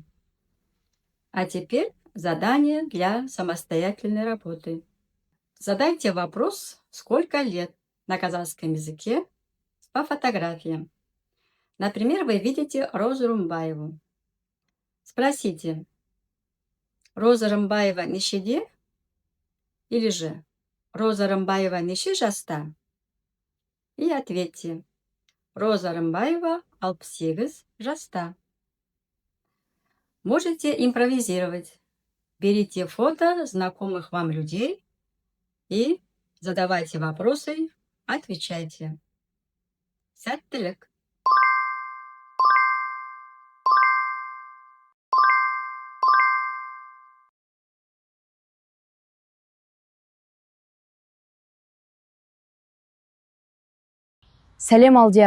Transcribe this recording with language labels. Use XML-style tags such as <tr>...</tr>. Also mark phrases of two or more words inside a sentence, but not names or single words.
<ru>А теперь задание для самостоятельной работы. Задайте вопрос «Сколько лет?» на казахском языке по фотографиям. Например, вы видите Розу Рымбаеву. Спросите:</ru> <kk>Роза Рымбаева нешеде?</kk> <ru>Или же</ru> <kk>Роза Рымбаева неше жаста?</kk> <ru>И ответьте: Роза Рымбаева 68 жаста. Можете импровизировать. Берите фото знакомых вам людей и задавайте вопросы, отвечайте.</ru> <kk>Сәттілік! Сәлем, Алдияр.</kk>